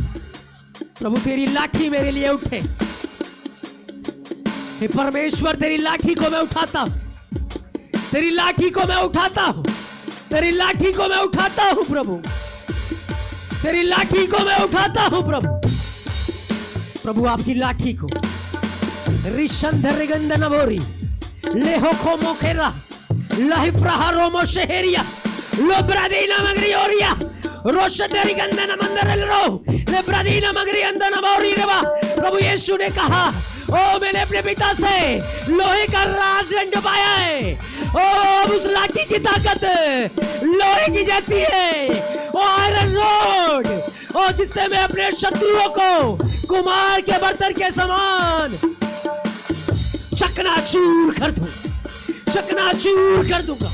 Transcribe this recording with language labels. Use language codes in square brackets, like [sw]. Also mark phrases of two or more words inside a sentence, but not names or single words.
[hi] प्रभु तेरी लाठी मेरे लिए उठे। हे परमेश्वर, तेरी लाठी को मैं उठाता हूं, तेरी लाठी को मैं उठाता हूं, तेरी लाठी को मैं उठाता हूं प्रभु, तेरी लाठी को मैं उठाता हूं प्रभु। प्रभु आपकी लाठी को रिशंधर गंदनबोरी लेहो खो मोखेरा लहि प्रहारो मो शहरिया लोब्रादीना मगरियोरिया रोशतेरी गंदन मंदर रो लेब्रादीना मगरी अंदन बोरी रेवा। प्रभु यीशु ने कहा, ओ मैंने अपने पिता से लोहे का राजदंड पाया है। ओ उस लाठी की ताकत लोहे की जैसी है, ओ [en] iron rod, [hi] ओ जिससे मैं अपने शत्रुओं को कुमार के बर्तन के समान चकनाचूर कर दूं, चकनाचूर कर दूंगा।